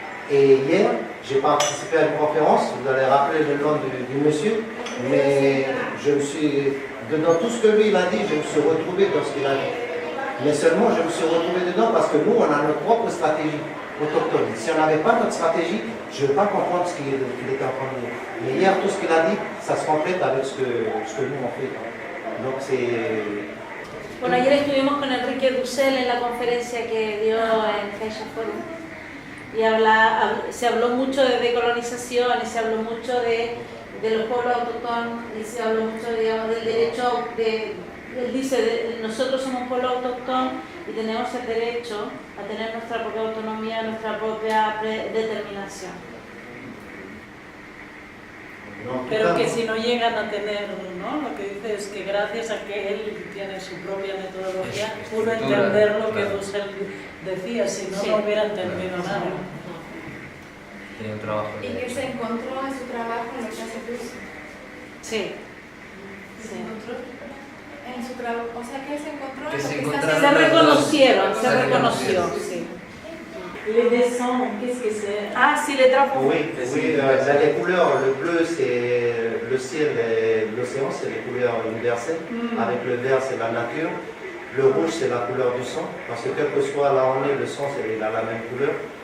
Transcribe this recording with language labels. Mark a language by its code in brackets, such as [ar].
[fr] Et hier, j'ai participé à une conférence, vous allez rappeler le nom du monsieur, mais dans tout ce que lui il a dit, je me suis retrouvé dans ce qu'il a dit. Mais seulement, je me suis retrouvé dedans parce que nous, on a notre propre stratégie autochtone. Si on n'avait pas notre stratégie, je ne veux pas comprendre ce qu'il était en train de dire. Mais hier, tout ce qu'il a dit, ça se complète avec ce que nous on fait. Donc c'est... [es] Bueno, ayer estuvimos con Enrique Dussel en la conferencia que dio en Geisha Forum y se habló mucho de decolonización y se habló mucho de los pueblos autóctonos y se habló mucho, digamos, del derecho él dice, nosotros somos un pueblo autóctono y tenemos el derecho a tener nuestra propia autonomía, nuestra propia determinación. Pero que si no llegan a tener, ¿no? Lo que dice es que gracias a que él tiene su propia metodología, pudo entender lo que Dussel decía, si no, no hubiera entendido nada. Tiene un trabajo. ¿Y que se encontró en su trabajo en lo que hace Dussel? Sí. ¿Se encontró en su trabajo? O sea, que se encontró Que en se lo que está encontraron. haciendo. Se reconoció, sí. [fr] Les dessins, qu'est-ce que c'est? Ah, si, les drapeaux. Oui, les couleurs, le bleu c'est le ciel et l'océan, c'est les couleurs universelles. Avec le vert c'est la nature, le rouge c'est la couleur du sang, parce que quel que soit là où on est, le sang il a la même couleur.